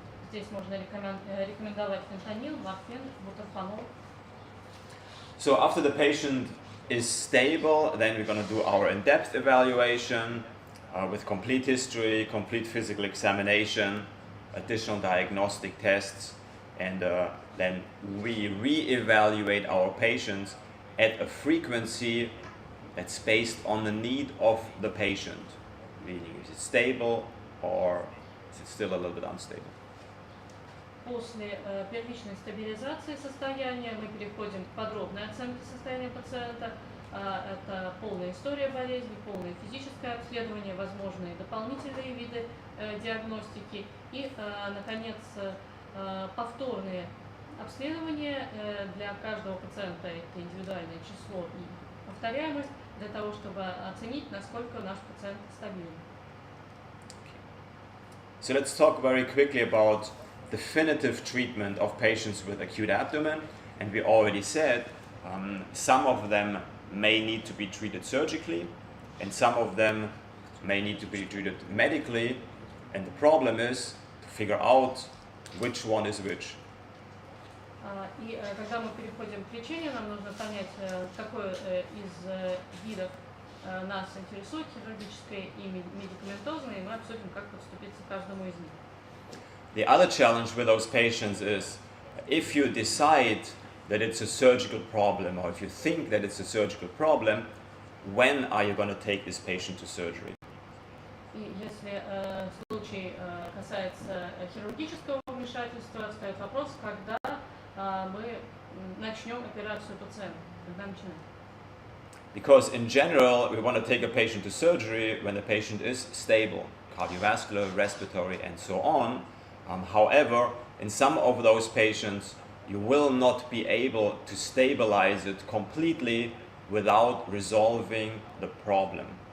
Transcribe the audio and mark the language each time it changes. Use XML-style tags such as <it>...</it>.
<ru>Здесь можно рекомендовать фентанил, морфин, бутерфанол.</ru> <en>So after the patient is stable, then we're going to do our in-depth evaluation with complete history, complete physical examination, additional diagnostic tests, and then we re-evaluate our patients at a frequency that's based on the need of the patient. Meaning, is it stable or is it still a little bit unstable?</en> <ru>После первичной стабилизации состояния мы переходим к подробной оценке состояния пациента. Это полная история болезни, полное физическое обследование, возможные дополнительные виды диагностики и, наконец, повторные обследования для каждого пациента. Это индивидуальное число и повторяемость для того, чтобы оценить, насколько наш пациент стабилен.</ru> <en>So let's talk very quickly about definitive treatment of patients with acute abdomen, and we already said some of them may need to be treated surgically and some of them may need to be treated medically, and the problem is to figure out which one is which.</en> <ru>И когда мы переходим к лечению, нам нужно понять, какой из видов нас интересует, хирургическое и медикаментозное, и мы обсудим, как подступиться к каждому из них.</ru> <en>The other challenge with those patients is if you decide that it's a surgical problem or if you think that it's a surgical problem, when are you going to take this patient to surgery?</en> <ru>И если случай касается хирургического вмешательства, встает вопрос, когда мы начнем операцию пациента, когда начинаем.</ru> <en>Because in general, we want to take a patient to surgery when the patient is stable, cardiovascular, respiratory, and so on. However, in some of those patients, you will not be able to stabilize it completely without resolving the problem.</en>